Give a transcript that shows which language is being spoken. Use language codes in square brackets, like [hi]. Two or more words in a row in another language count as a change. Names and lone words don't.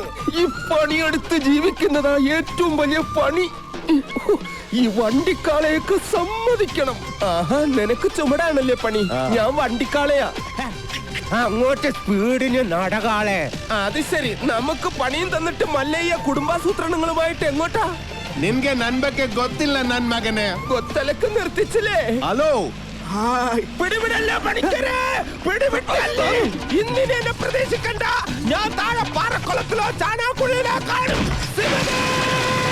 [ml] ഈ പണിയെടുത്ത് ജീവിക്കുന്നതാ ഏറ്റവും വലിയ പണി. ഈ വണ്ടിക്കാളയൊക്കെ സമ്മതിക്കണം. ആഹാ, നിനക്ക് ചുമടാണല്ലേ പണി. ഞാൻ വണ്ടിക്കാളയാ. അങ്ങോട്ട് സ്പീഡിന് നടകാളെ. അത് ശരി, നമുക്ക് പണിയും തന്നിട്ട് മല്ലയ്യ കുടുംബാസൂത്രണങ്ങളുമായിട്ട് എങ്ങോട്ടാ? [kn] ನಿನ್ಗೆ ನನ್ ಬಗ್ಗೆ ಗೊತ್ತಿಲ್ಲ ನನ್ ಮಗನೇ. [ml] ಗೊತ್ತಲಕ್ಕೆ നിർത്തിച്ചില്ലേ? ഹലോ, പിടിവിടല്ലേ പണിക്കരെ, പിടിവിട്ടല്ലേ. ഇന്നിനെ എന്നെ പ്രതീക്ഷിക്കണ്ട. ഞാൻ താഴെ പാറക്കുളത്തിലോ ചാണാക്കുഴിയിലോ കാണും. ശിവനേ!